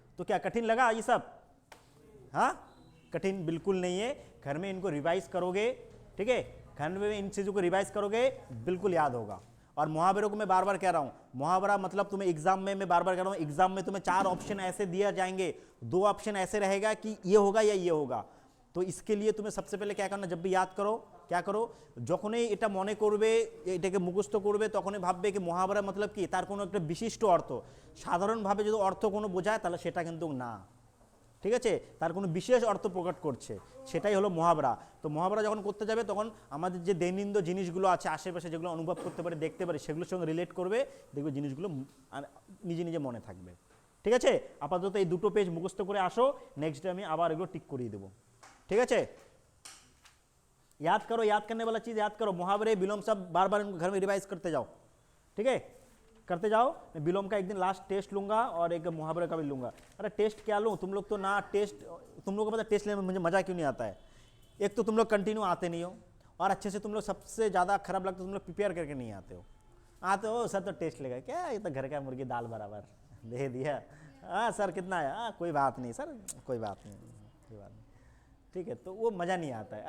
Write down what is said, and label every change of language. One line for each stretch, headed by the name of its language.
Hindi: तो क्या कठिन लगा ये सब, हाँ कठिन बिल्कुल नहीं है, घर में इनको रिवाइज करोगे, ठीक है, घर में इन चीज़ों को रिवाइज करोगे बिल्कुल याद होगा। और मुहावरों को मैं बार बार कह रहा हूँ, मुहावरा मतलब तुम्हें एग्जाम में, मैं बार बार कह रहा हूँ, एग्जाम में तुम्हें 4 ऑप्शन ऐसे दिए जाएंगे, 2 ऑप्शन ऐसे रहेगा कि ये होगा या ये होगा। तो इसके लिए तुम्हें सबसे पहले क्या करना, जब भी याद करो, क्या करो,
Bangla: যখনই এটা মনে করবে, এটাকে মুখস্থ করবে, তখনই ভাববে কি মুহাবরা मतलब কি, তার কোনো একটা বিশিষ্ট অর্থ, সাধারণভাবে যদি অর্থ কোনো বোঝায় তাহলে সেটা কিন্তু না, ঠিক আছে, তার কোনো বিশেষ অর্থ প্রকাশ করছে, সেটাই হলো মুহাবরা। তো মুহাবরা যখন করতে যাবে তখন আমাদের যে দৈনন্দিন জিনিসগুলো আছে আশেপাশে, যেগুলো অনুভব করতে পারি, দেখতে পারি, সেগুলোর সঙ্গে রিলেট করবে, দেখবে জিনিসগুলো নিজে নিজে মনে থাকবে, ঠিক আছে। আপাতত এই 2টো পেজ মুখস্থ করে আসো, নেক্সট ডে আমি আবার এগুলো টিক করিয়ে দেবো, ठीक है।
Hindi: याद करो, याद करने वाला चीज़ याद करो, मुहावरे विलोम सब बार बार इनको घर में रिवाइज करते जाओ, ठीक है, करते जाओ। मैं विलोम का एक दिन लास्ट टेस्ट लूंगा और एक मुहावरे का भी लूंगा। अरे टेस्ट क्या लूँ, तुम लोग तो ना टेस्ट, तुम लोग को पता टेस्ट लेने में मुझे मज़ा क्यों नहीं आता है, एक तो तुम लोग कंटिन्यू आते नहीं हो, और अच्छे से तुम लोग, सबसे ज़्यादा खराब लगता है तुम लोग प्रिपेयर करके नहीं आते हो सर तो टेस्ट लेगा क्या, ये तो घर का मुर्गी दाल बराबर दे दिया, हाँ सर कितना है, हाँ कोई बात नहीं सर, कोई बात नहीं, कोई बात नहीं, ठीक है। तो वो मज़ा नहीं आता है।